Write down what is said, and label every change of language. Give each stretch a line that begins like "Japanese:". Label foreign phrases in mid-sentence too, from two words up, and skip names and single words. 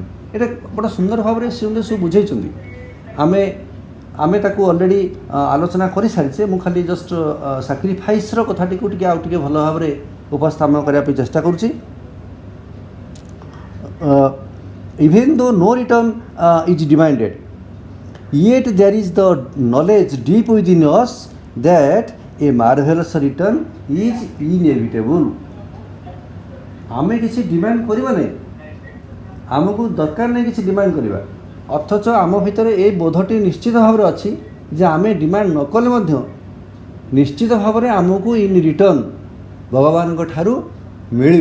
Odia: ଏଇଟା ବଡ଼ ସୁନ୍ଦର ଭାବରେ ଶ୍ରୀଅରବିନ୍ଦ ସବୁ ବୁଝେଇଛନ୍ତି। ଆମେ ତାକୁ ଅଲରେଡ଼ି ଆଲୋଚନା କରିସାରିଛେ। ମୁଁ ଖାଲି
English: just sacrifice's
Odia: କଥାଟିକୁ ଟିକେ ଆଉ ଟିକେ ଭଲ ଭାବରେ ଉପସ୍ଥାପନ କରିବା ପାଇଁ ଚେଷ୍ଟା କରୁଛି।
English: even though no return is demanded, yet there is the knowledge deep within us that a marvelous return is inevitable।
Odia: ଆମେ କିଛି ଡିମାଣ୍ଡ କରିବା ନାହିଁ, ଆମକୁ ଦରକାର ନାହିଁ କିଛି ଡିମାଣ୍ଡ କରିବା, ଅଥଚ ଆମ ଭିତରେ ଏଇ ବୋଧଟି ନିଶ୍ଚିତ ଭାବରେ ଅଛି ଯେ ଆମେ ଡିମାଣ୍ଡ ନ କଲେ ମଧ୍ୟ ନିଶ୍ଚିତ ଭାବରେ ଆମକୁ
English: in return
Odia: ଭଗବାନଙ୍କ ଠାରୁ ମିଳିବ।